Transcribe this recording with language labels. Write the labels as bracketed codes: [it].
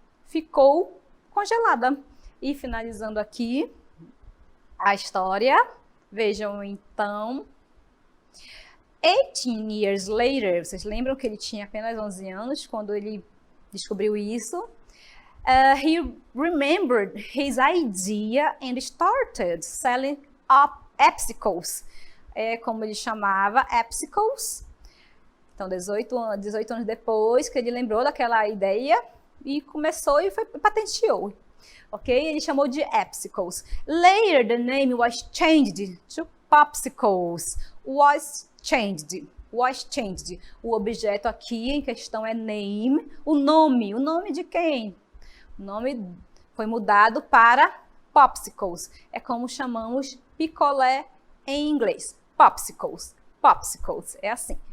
[pt] Ficou congelada. E finalizando aqui a história, vejam então, [en] 18 years later, [pt] vocês lembram que ele tinha apenas 11 anos quando ele descobriu isso? [en] He remembered his idea and started selling epsicles. [pt] É como ele chamava, epsicles. Então, 18 anos depois que ele lembrou daquela ideia e começou e patenteou. Ok? Ele chamou de epsicles. [en] Later, the name was changed to popsicles. Was changed. [pt] O objeto aqui em questão é name. O nome de quem? O nome foi mudado para popsicles. É como chamamos picolé em inglês. Popsicles. É assim.